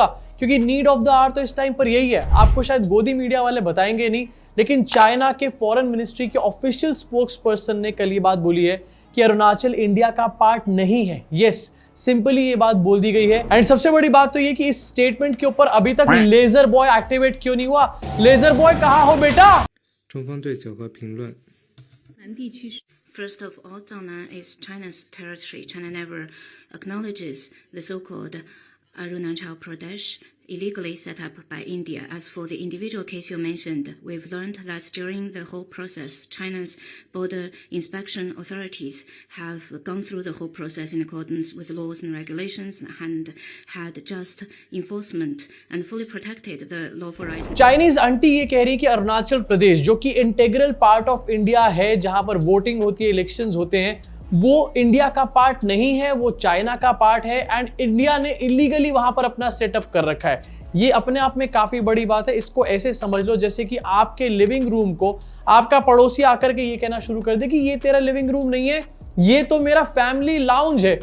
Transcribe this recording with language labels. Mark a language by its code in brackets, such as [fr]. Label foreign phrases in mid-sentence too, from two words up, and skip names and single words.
[hi] क्योंकि [en] need of the hour [hi] तो इस टाइम पर यही है। आपको शायद गोदी मीडिया वाले बताएंगे नहीं, लेकिन चाइना के [en] foreign ministry [hi] के [en] official spokes person [hi] ने कल ये बात बोली है कि अरुणाचल इंडिया का पार्ट नहीं है। [en] yes, simply [hi] ये बात बोल दी गई है। एंड सबसे बड़ी बात तो ये कि इस स्टेटमेंट के ऊपर अभी तक [en] laser boy [hi] एक्टिवेट क्यों नहीं हुआ? [en] laser boy [hi] कहाँ हो बेटा? [zh] 中方对此有何评论？ [en] First of all, Zhangnan is China's territory. China never acknowledges the so-called Arunachal Pradesh illegally set up by India. As for the individual case you mentioned, we've learned that during the whole process, China's border inspection authorities have gone through the whole process in accordance with laws and regulations and had just enforcement and fully protected the lawful rights. Chinese aunty [hi] ये कह रही है कि अरुणाचल प्रदेश जो कि [en] integral part of India [hi] है, जहां पर वोटिंग होती है, इलेक्शंस होते हैं, वो इंडिया का पार्ट नहीं है, वो चाइना का पार्ट है। एंड इंडिया ने इलीगली वहां पर अपना सेटअप कर रखा है। ये अपने आप में काफी बड़ी बात है। इसको ऐसे समझ लो जैसे कि आपके [en] living room [hi] को आपका पड़ोसी आकर के ये कहना शुरू कर दे कि ये तेरा [en] living room [hi] नहीं है, ये तो मेरा [en] family lounge [hi] है।